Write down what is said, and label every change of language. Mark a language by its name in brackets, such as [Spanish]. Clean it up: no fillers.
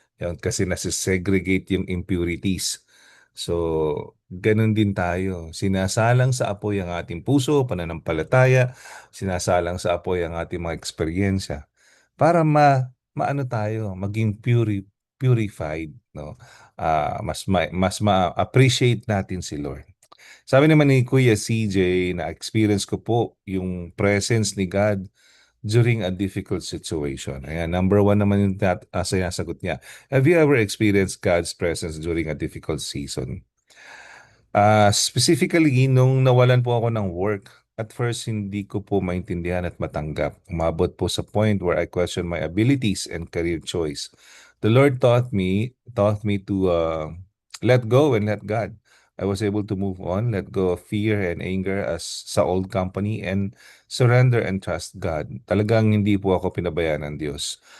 [Filipino] Yan, kasi nasi-segregate yung impurities. So, ganun din tayo. Sinasalang sa apoy ang ating puso, pananampalataya, sinasalang sa apoy ang ating mga eksperyensya para maano tayo, maging purified, no? Mas ma-appreciate natin si Lord. Sabi naman ni Kuya CJ na experience ko po yung presence ni God [English] during a difficult situation. [Filipino] Ayan, number 1 naman yung sagot niya. [English] Have you ever experienced God's presence during a difficult season? [Filipino] Specifically, nung nawalan po ako ng work, [English] at first [Filipino] hindi ko po maintindihan at matanggap. Umabot po sa [English] point where I question my abilities and career choice. The Lord taught me to let go and let God. I was able to move on, let go of fear and anger as sa old company, and surrender and trust God. [Filipino] Talagang hindi po ako pinabayaan ng Diyos.